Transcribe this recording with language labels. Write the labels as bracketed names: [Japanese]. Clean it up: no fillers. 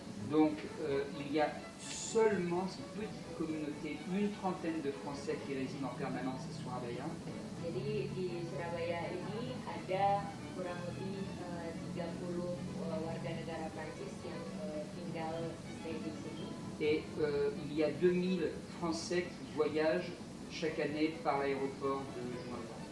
[French] Donc il y a seulement cette petite communauté, une trentaine de Français qui résident en permanence à Surabaya. [Indonesian] Jadi di Surabaya ini ada kurang lebih 30 warga negara Prancis yang tinggal stay di sini. [French] Et il y a 2000 Français qui voyagent chaque année par l'aéroport de Juanda.